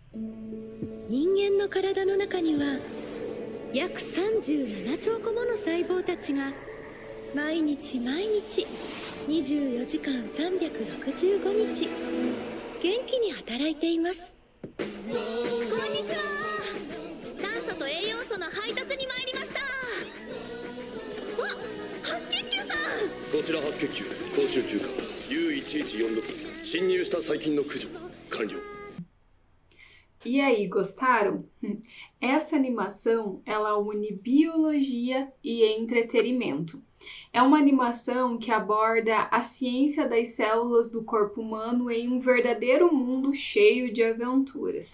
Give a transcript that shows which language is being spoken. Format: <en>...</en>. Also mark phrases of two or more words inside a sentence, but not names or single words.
<ja>人間の体の中には約37兆個もの細胞たちが毎日毎日24時間365日元気に働いています。こんにちは。酸素と栄養素の配達に参りました。わっ、白血球さん。こちら白血球高中級化 U1146 侵入した細菌の駆除完了。</ja> <pt>E aí, gostaram? Essa animação, ela une biologia e entretenimento. É uma animação que aborda a ciência das células do corpo humano em um verdadeiro mundo cheio de aventuras.</pt>